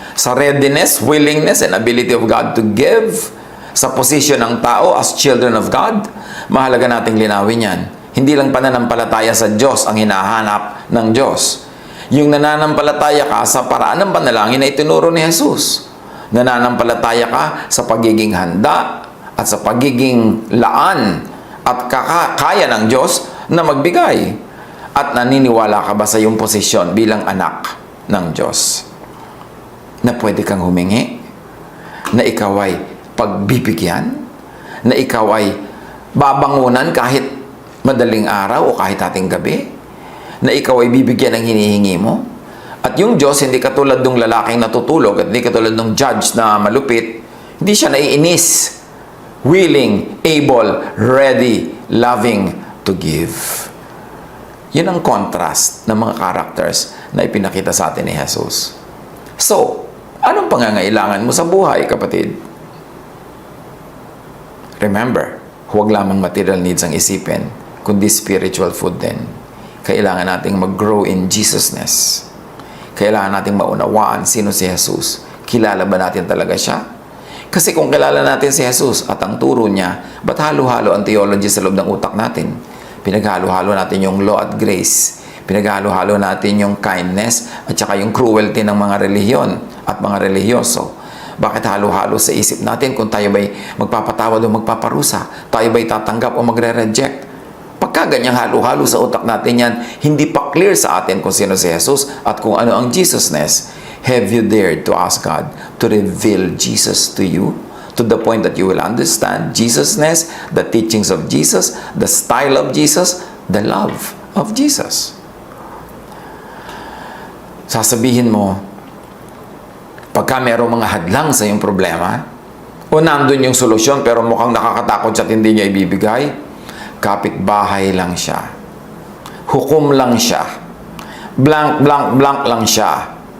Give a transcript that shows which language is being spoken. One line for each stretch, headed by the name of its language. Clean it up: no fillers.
English: Sa readiness, willingness, and ability of God to give?
Filipino: Sa posisyon ng tao
English: as children of God,
Filipino: mahalaga nating linawin yan. Hindi lang pananampalataya sa Diyos ang hinahanap ng Diyos. Yung nananampalataya ka sa paraan ng panalangin na itinuro ni Jesus. Nananampalataya ka sa pagiging handa at sa pagiging laan at kaya ng Diyos na magbigay. At naniniwala ka ba sa iyong posisyon bilang anak ng Diyos? Na pwede kang humingi? Na ikaw ay pagbibigyan, na ikaw ay babangunan kahit madaling araw o kahit ating gabi, na ikaw ay bibigyan ng hinihingi mo. At yung Diyos, hindi katulad ng lalaking natutulog at hindi katulad ng judge na malupit, hindi siya naiinis.
English: Willing, able, ready, loving to give.
Filipino: Yun ang contrast ng mga characters na ipinakita sa atin ni Jesus. So, anong pangangailangan mo sa buhay, kapatid? Remember, huwag lamang
English: material needs
Filipino: ang isipin, kundi
English: spiritual food
Filipino: din. Kailangan nating mag-grow in Jesusness. Kailangan nating maunawaan sino si Jesus. Kilala ba natin talaga siya? Kasi kung kilala natin si Jesus at ang turo niya, ba't halo-halo ang theology sa loob ng utak natin? Pinaghalo-halo natin yung law at grace. Pinaghalo-halo natin yung kindness at saka yung cruelty ng mga relihiyon at mga religyoso. Bakit halo-halo sa isip natin kung tayo ba'y magpapatawad o magpaparusa? Tayo ba'y tatanggap o magre-reject? Pagka ganyang halo-halo sa utak natin yan, hindi pa clear sa atin kung sino si Jesus at kung ano ang Jesusness.
English: Have you dared to ask God to reveal Jesus to you? To the point that you will understand Jesusness, the teachings of Jesus, the style of Jesus, the love of Jesus.
Filipino: Sasabihin mo, pagka merong mga hadlang sa iyong problema, o nandun yung solusyon pero mukhang nakakatakot siya at hindi niya ibibigay, kapitbahay lang siya. Hukom lang siya. Blank, blank, blank lang siya.